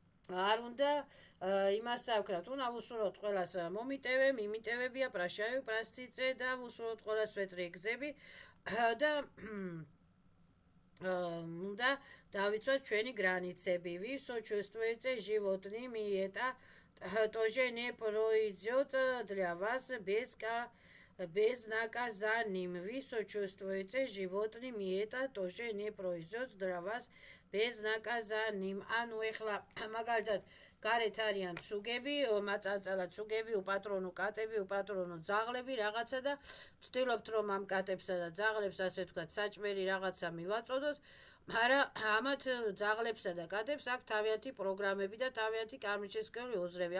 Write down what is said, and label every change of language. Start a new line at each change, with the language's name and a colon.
Georgian: არ უნდა იმას ავკრათ, უნდა ვუსურვოთ ყველას მომიტევე, მიმიტევებია, პრაშავი, პრასციცე და ვუსურვოთ ყველას ვეტრი გზები და უნდა დავიცვათ ჩვენი გრანიცები.
Russian: Вы сочувствуете животным, и это тоже не произойдет для вас безнаказанием. Вы сочувствуете животным, и это тоже не произойдет для вас безнаказанием.
Georgian: ანუ ეხლა მაგალითად გარეთ არიან ცუგები, მაწანწალად ცუგები, უპატრონო კატები, უპატრონო ძაღლები რაღაცა და ვცდილობთ რომ ამ კატებსა და ძაღლებს ასე ვთქვათ საჭმელი რაღაცა მივაწოდოთ, მაგრამ ამათ ძაღლებსა და კატებს აქვს თავიანთი პროგრამები და თავიანთი კარმიჩესკეული ოზრები.